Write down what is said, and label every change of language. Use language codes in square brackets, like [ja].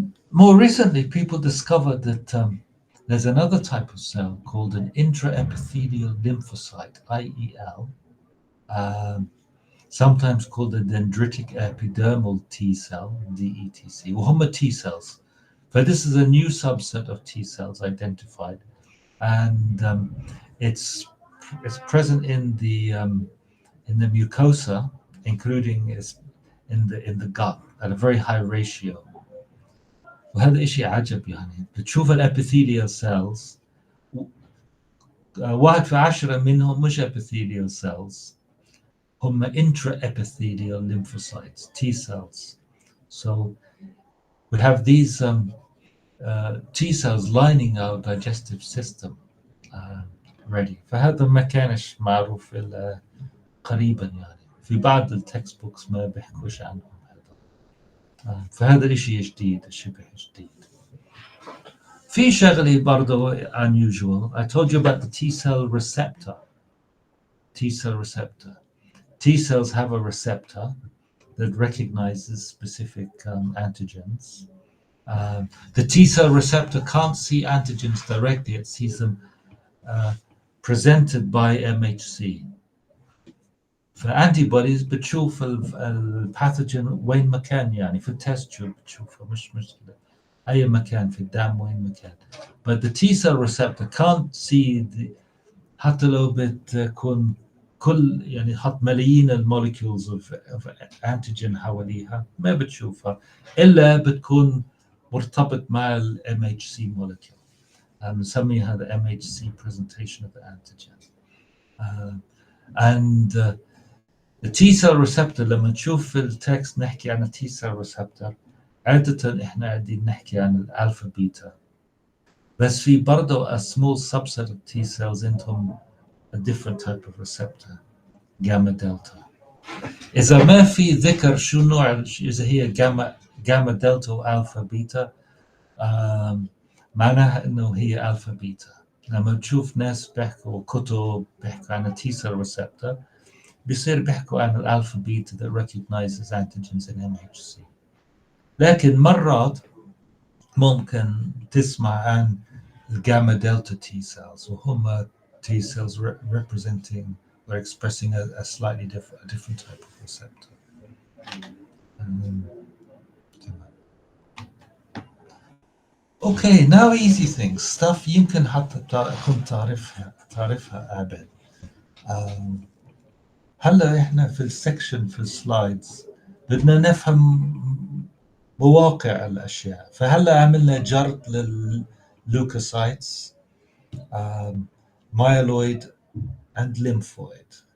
[en] More recently, people discovered that there's another type of cell called an intraepithelial lymphocyte, IEL, um, sometimes called a dendritic epidermal T cell, DETC, [ar] وهم [en] T cells. But this is a new subset of T cells identified, and it's present in the mucosa, including in the gut at a very high ratio. [ar] وهذا إشي عجب يعني بتشوف الابيثيليال سيلز 1/10 منهم مش epithelial cells هم intraepithelial lymphocytes T cells. [en] So we have these T cells lining our digestive system ready. [ar] فهذا ما كانش معروف إلا قريبا يعني في بعض التكست بوكس ما بيحكوش عنهم هذا فهذا إشي جديد شبه جديد. في شغلة برضو unusual. [en] I told you about the T cell receptor. T cell receptor. T cells have a receptor that recognizes specific antigens. The T cell receptor can't see antigens directly, it sees them presented by MHC. [ar] فالانتيبوديز بتشوف الباثوجين وين مكان يعني في التست تيوب بتشوفه مش مشكلة أي مكان في الدم وين مكان. [en] But the T cell receptor can't see [ar] حتى لو بتكون كل يعني حط ملايين الموليكيولز of antigen حواليها ما بتشوفها إلا بتكون مرتبط مع ال MHC molecule. نسمي هذا [en] MHC presentation of the antigen. And the T cell receptor [ar] لما نشوف في التكست نحكي عن T cell receptor عادة إحنا قاعدين نحكي عن الألفا بيتا بس في برضو [en] a small subset of T cells [ar] عندهم a different type of receptor gamma delta. إذا ما في ذكر شو نوع إذا هي gamma delta وألفا بيتا معناها إنه هي ألفا بيتا. لما تشوف ناس بيحكوا كتب بيحكوا عن T cell receptor بيصير بيحكوا عن الألفا بيتا [en] that recognizes antigens in MHC. [ar] لكن مرات ممكن تسمع عن الجاما دلتا T cells وهم T cells [en] representing or expressing a slightly different type of receptor. Okay, now easy things stuff [ar] يمكن حتى كنت تعرفها قبل. هلا احنا في السكشن في السلايدز بدنا نفهم مواقع الاشياء فهلا عملنا جرد لللوكوسايتس مايلويد اند ليمفويد.